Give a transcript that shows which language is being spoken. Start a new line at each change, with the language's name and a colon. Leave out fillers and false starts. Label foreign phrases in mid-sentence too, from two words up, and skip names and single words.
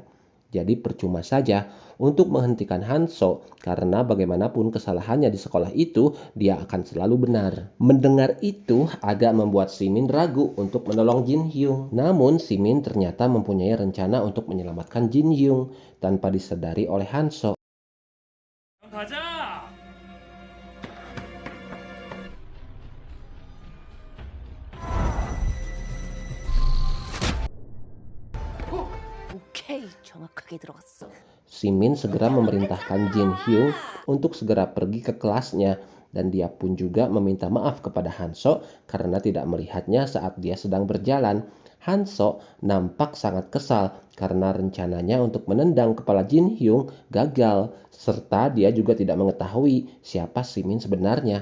Indonesian: Jadi percuma saja untuk menghentikan Hanso karena bagaimanapun kesalahannya di sekolah itu, dia akan selalu benar. Mendengar itu agak membuat Si Min ragu untuk menolong Jin Hyung. Namun Si Min ternyata mempunyai rencana untuk menyelamatkan Jin Hyung tanpa disadari oleh Hanso.
Korean: 가자! 오케이, 정확하게 들어갔어.
Indonesian: Si Min segera memerintahkan Jin Hyung untuk segera pergi ke kelasnya dan dia pun juga meminta maaf kepada Hanso karena tidak melihatnya saat dia sedang berjalan. Hanso nampak sangat kesal karena rencananya untuk menendang kepala Jin Hyung gagal serta dia juga tidak mengetahui siapa Si Min sebenarnya.